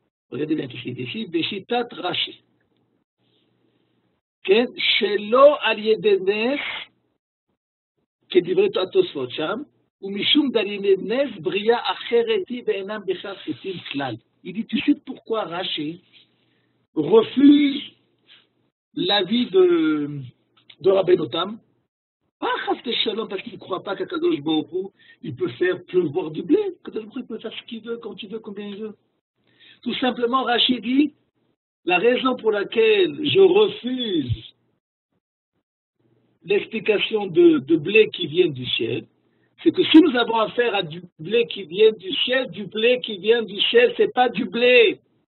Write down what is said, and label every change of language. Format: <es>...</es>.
<fr>Regardez bien ce qu'il dit ici, Beshitat Rashi.</fr> <he>Shelo al yedei nes, כדברי התוספות שם, ומשום דלילי נס בריאה אחרת היא ואינם בכך חטאים כלל.</he> <fr>Il dit, tu sais pourquoi Rashi refuse l'avis de Rabbeinu Tam? Pas chas shalom parce qu'il ne croit pas qu'Akadosh Baruch Hu, il peut faire pleuvoir du blé. Akadosh Baruch Hu, il peut faire ce qu'il veut, quand il veut, combien il veut. Tout simplement, Rashi dit, la raison pour laquelle je refuse l'explication de blé qui vient du ciel, c'est que si nous avons affaire à du blé qui vient du ciel, c'est pas du blé.</fr>